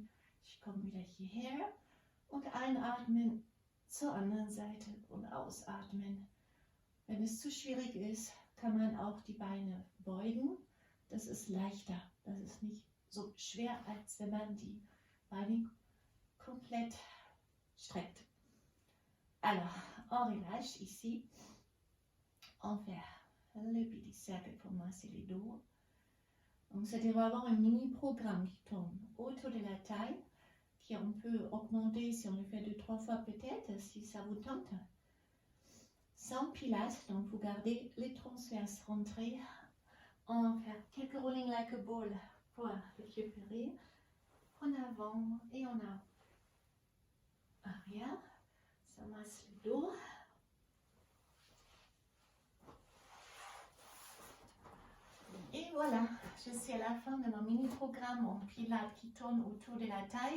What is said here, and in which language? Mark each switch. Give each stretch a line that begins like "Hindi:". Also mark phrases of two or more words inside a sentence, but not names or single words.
German: Ich komme wieder hierher und einatmen zur anderen Seite und ausatmen. Wenn es zu schwierig ist, kann man auch die Beine beugen. Das ist leichter. Das ist nicht so schwer, als wenn man die Beine komplett streckt.
French: Alors, on relâche ici. On fait le petit cercle pour masser les dos. Donc, c'était vraiment un mini-programme qui tombe autour de la taille, qu'on peut augmenter si on le fait 2-3 fois peut-être, si ça vous tente. Sans pilates, donc vous gardez les transverses rentrés. On va faire quelques
English: rolling like a ball
French: pour récupérer. En avant et en arrière. Ça masse le dos. Et voilà, je suis à la fin de mon mini-programme en pilates qui tourne autour de la taille.